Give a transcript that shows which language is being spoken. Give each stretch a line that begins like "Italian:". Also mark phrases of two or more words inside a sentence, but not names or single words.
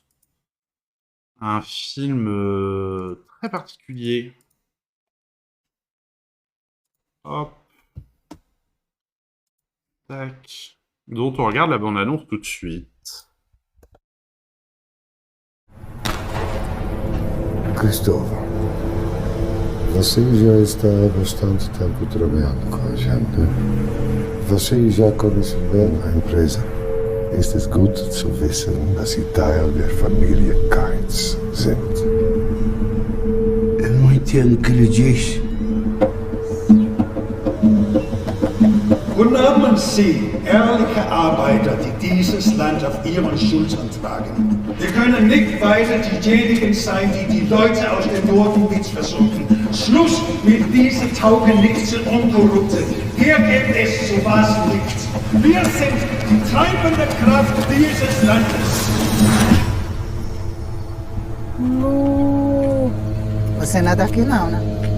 French: Un film très particulier. Hop. Tac. Dont on regarde la bande-annonce tout de suite.
Portuguese: Christopher, você já está há bastante tempo trabalhando com a gente. Você já conhece bem a empresa.
German: Ist es gut zu wissen, dass Sie Teil der Familie Kainz sind?
Portuguese: Eu não entendo o que ele diz.
German: Guten Abend, Sie, ehrliche Arbeiter, die dieses Land auf Ihren Schultern tragen. Wir können nicht weiter diejenigen sein, die die Leute aus dem Norden versuchen. Schluss mit diesen Taugenichtsen und Korrupten. Hier gibt es sowas nicht. Wir sind die treibende Kraft dieses Landes.
Portuguese: Você não é daqui não, né?